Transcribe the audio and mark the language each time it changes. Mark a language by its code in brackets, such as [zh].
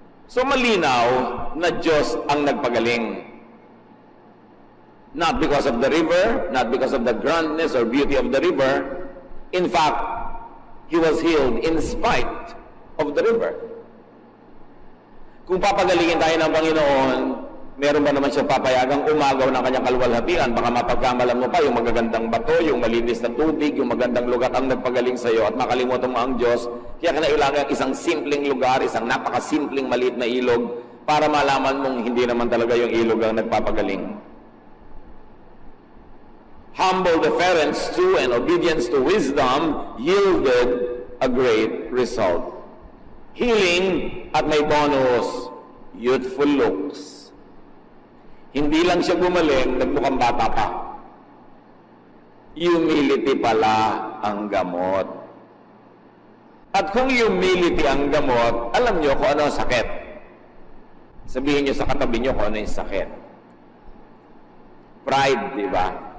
[tl] So malinaw na Diyos ang nagpagaling. [en] Not because of the river, not because of the grandness or beauty of the river. In fact, he was healed in spite of the river. [tl] Kung papagalingin tayo ng Panginoon, meron ba naman siyang papayagang umagaw ng kanyang kalwalhatian? Baka mapagkamalan mo pa yung magagandang bato, yung malinis na tubig, yung magandang lugar ang nagpagaling sa iyo at makalimutan mo ang Diyos. Kaya kinailangan isang simpleng lugar, isang napakasimpleng maliit na ilog para malaman mong hindi naman talaga yung ilog ang nagpapagaling. [en] Humble deference to and obedience to wisdom yielded a great result. Healing [tl] at may [en] bonus, youthful looks. [tl] Hindi lang siya gumaling, nagmukhang bata pa. Humility pala ang gamot. At kung humility ang gamot, alam nyo kung ano ang sakit. Sabihin nyo sa katabi nyo kung ano yung sakit. Pride, di ba?